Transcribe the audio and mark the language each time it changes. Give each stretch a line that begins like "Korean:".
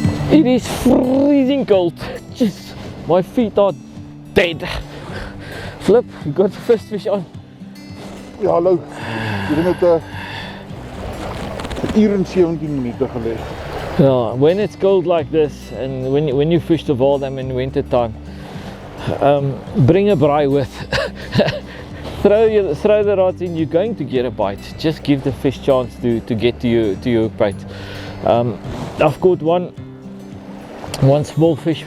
English: It is freezing cold. Just my feet are dead. Flip, you got the first fish on.
Afrikaans: Ja, hallo. Hier het 'n uur en 17 minute gelê.
English: Yeah, when it's cold like this, and when you fish the Vaal Dam in winter time, bring a braai with. throw the rods in. You're going to get a bite. Just give the fish chance to get to your hook bait. I've caught one small fish.